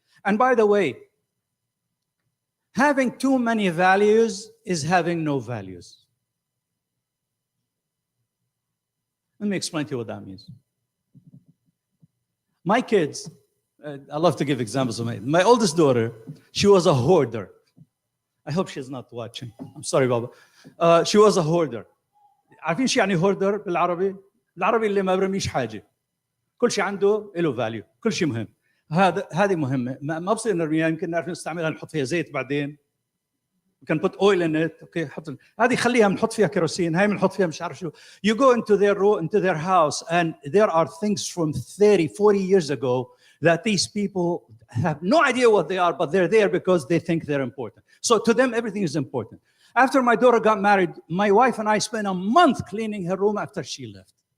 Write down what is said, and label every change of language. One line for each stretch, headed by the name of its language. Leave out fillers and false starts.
English: And by the way, having too many values is having no values. Let me explain to you what that means. My kids, I love to give examples of my oldest daughter, she was a hoarder. I hope she's not watching. I'm sorry, Baba. She was a hoarder.
Arabic: عارفين شو يعني hoarder بالعربي؟ العربي اللي ما برميش حاجة. كل شيء عنده له value. كل شيء مهم. هذه مهمة. ما بصير نرميها، يمكن نعرف نستعملها نحط فيها زيت بعدين.
English: We can put oil in it.
Arabic: Okay, هذه خليها بنحط فيها كيروسين. هاي بنحط فيها مش عارف شو.
English: You go into their house and there are things from 30, 40 years ago that these people have no idea what they are, but they're there because they think they're important. So to them, everything is important. After my daughter got married, my wife and I spent a month cleaning her room after she left.